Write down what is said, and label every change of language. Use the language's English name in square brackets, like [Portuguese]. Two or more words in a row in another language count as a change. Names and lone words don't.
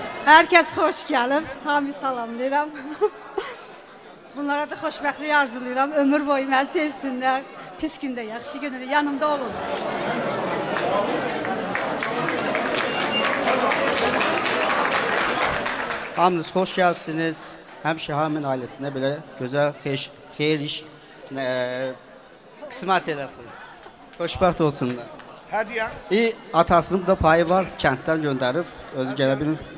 [Turkish] Herkes hoş gelip, [Azerbaijani] hamı salamlayıram. Bunlara da xoşbəxtlik arzulayıram, ömür boyu məni sevsinlər. Pis gündə, yaxşı gündə yanımda olun. [Turkish] Hamınız hoş geldiniz. [Azerbaijani] Həmişə hamın [Turkish] ailesine böyle güzel, [Azerbaijani] xeyir iş kısmet eləsin. Xoşbəxt olsunlar. [Turkish] Hediye. [Azerbaijani] Atasının da payı var, kənddən gönderip özü gələ bilir.